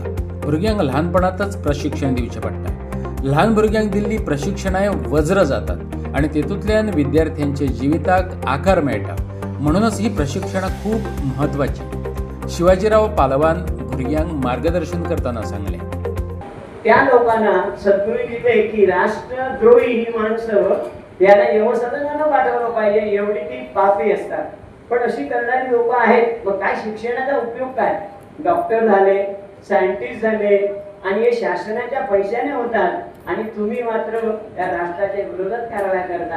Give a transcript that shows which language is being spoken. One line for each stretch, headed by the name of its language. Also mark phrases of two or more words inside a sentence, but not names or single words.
Konkani: भुरग्यांक ल्हानपणांतच प्रशिक्षण दिवचें पडटा. ल्हान भुरग्यांक दिल्ली प्रशिक्षणाय वज्र जातात आणि तेतूंतल्यान विद्यार्थ्यांच्या जिविताक आकार मेळटा. म्हणूनच ही प्रशिक्षणां खूब म्हत्वाची. शिवाजीराव पालवान भुरग्यांक मार्गदर्शन करताना सांगले,
Marathi: त्या लोकांना सद्गुरू दिले की राष्ट्रद्रोही ही माणसं त्यांना व्यवस्थापनानं पाठवलं पाहिजे, एवढी ती पापी असतात. पण अशी करणारी लोक आहेत. मग काय शिक्षणाचा उपयोग काय? डॉक्टर झाले, सायंटिस्ट झाले आणि हे शासनाच्या पैशाने होतात आणि तुम्ही मात्र त्या राष्ट्राच्या विरोधात कारवाया करता.